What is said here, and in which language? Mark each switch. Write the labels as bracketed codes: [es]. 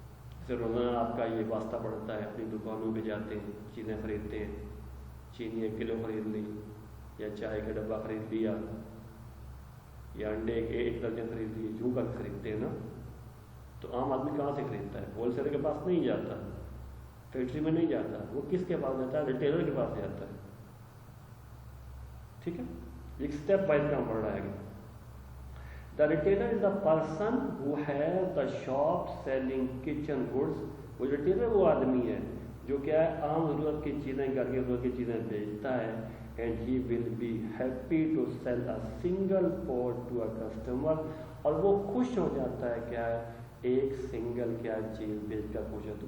[ur] جیسے روزانہ آپ کا یہ واسطہ پڑتا ہے، اپنی دکانوں پہ جاتے ہیں، چیزیں خریدتے ہیں، چینی 1 کلو خرید لی، یا چائے کا ڈبہ خرید لیا، یا انڈے 1 درجن خرید لیے، یوں کر خریدتے ہیں نا. تو عام آدمی کہاں سے خریدتا ہے؟ ہول سیلر کے پاس نہیں جاتا، فیکٹری میں نہیں جاتا، وہ کس کے پاس جاتا ہے؟ ریٹیلر کے پاس جاتا ہے. ٹھیک ہے. ایک اسٹیپ وائز کام پڑ رہا ہے. [en] The retailer is the person who has the shop selling kitchen goods. [ur] وہ ریٹیلر وہ آدمی ہے جو کیا ہے عام ضرورت کی چیزیں، گھر کی ضرورت کی چیزیں بیچتا ہے. [en] And he will be happy to sell a single pot to a customer. [ur] اور وہ خوش ہو جاتا ہے کیا ہے؟ ایک سنگل کیا چیز بیچ کر خوش ہوتا ہے.